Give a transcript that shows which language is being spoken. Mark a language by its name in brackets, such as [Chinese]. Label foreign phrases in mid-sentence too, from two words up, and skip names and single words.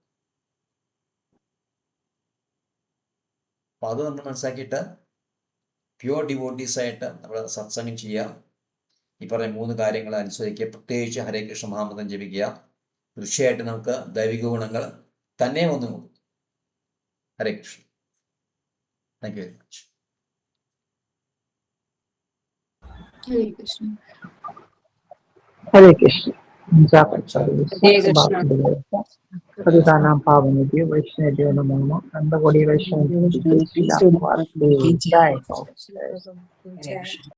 [Malayalam] അപ്പോൾ അത് നമ്മൾ മനസ്സിലാക്കിയിട്ട് പ്യുവർ ഡിവോട്ടീസായിട്ട് നമ്മൾ സത്സംഗം ചെയ്യുക. ഈ പറഞ്ഞ 3 കാര്യങ്ങൾ അനുസരിക്കുക. പ്രത്യേകിച്ച് ഹരേ കൃഷ്ണ മഹാമന്ത്രം ജപിക്കുക. തീർച്ചയായിട്ടും നമുക്ക് ദൈവിക ഗുണങ്ങൾ തന്നെ വന്നു നോക്കും. ഹരേ കൃഷ്ണ. [English] thank you very much. [Malayalam] ഹരേ കൃഷ്ണ. [Sanskrit] हरे कृष्ण। कृष्ण। पतितानां पावनेभ्यो वैष्णवेभ्यो नमो नमः। नंदकोटि वैष्णव जय।